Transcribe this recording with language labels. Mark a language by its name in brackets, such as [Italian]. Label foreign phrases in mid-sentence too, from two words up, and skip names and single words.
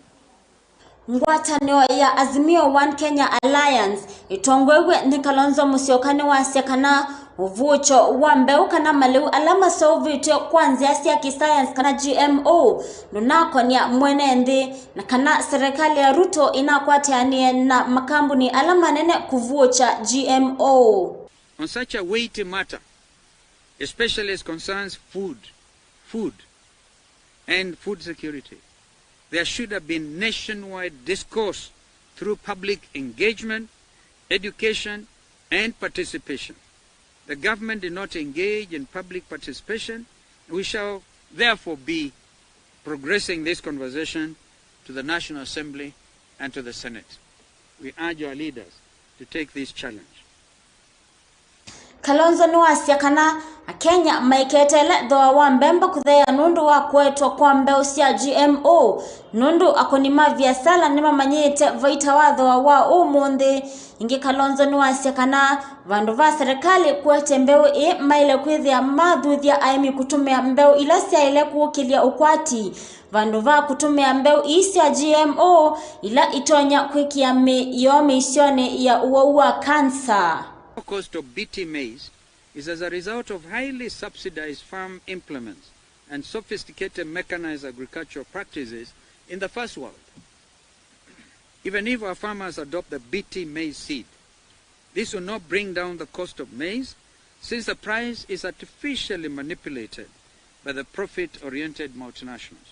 [Kamba] Ngwatanio ya Azimio One Kenya Alliance itongwewe ni Kalonzo Musyoka wasiakana uvucho wa mbeu kana maleu alama sovitio kwanza ya kisayansi kana GMO nunako ni mwenendi na kana serikali ya Ruto inakwatiania na makambuni alama nene kuvucha GMO. [English] On such a weighty matter, especially as concerns food, and food security. There should have been nationwide discourse through public engagement, education, and participation. The government did not engage in public participation. We shall therefore be progressing this conversation to the National Assembly and to the Senate. We urge our leaders to take this challenge. [Kamba] Kalonzo nuasiakana Kenya maiketele doa wa mbemba kuthea nundu wa kwetwa kwa mbeu cia GMO nundu akonima vya sala nima manyete vaita watho wa umundi ingi Kalonzo nuasiakana vandu va serikali kwete mbeu maile kwithia mathuthia aimi kutumia mbeu ila cia ile kuukilia ukwati vandu va kutumia mbeu cia GMO ila itonya kwikia yomi isione ya uwa cancer. [English] The cost of BT maize is as a result of highly subsidized farm implements and sophisticated mechanized agricultural practices in the first world. Even if our farmers adopt the BT maize seed, this will not bring down the cost of maize since the price is artificially manipulated by the profit-oriented multinationals.